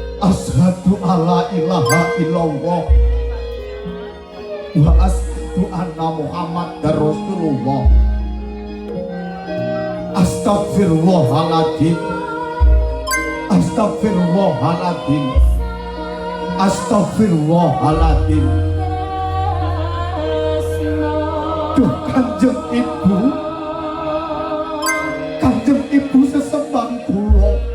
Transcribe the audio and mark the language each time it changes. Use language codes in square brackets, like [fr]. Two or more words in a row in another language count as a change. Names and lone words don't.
[ar] أشهد أن لا إله إلا الله وأشهد أن محمدا رسول الله. أستغفر الله العظيم، أستغفر الله العظيم، أستغفر الله العظيم. [jv] Duh Kanjeng Ibu, Kanjeng Ibu sesembang kula.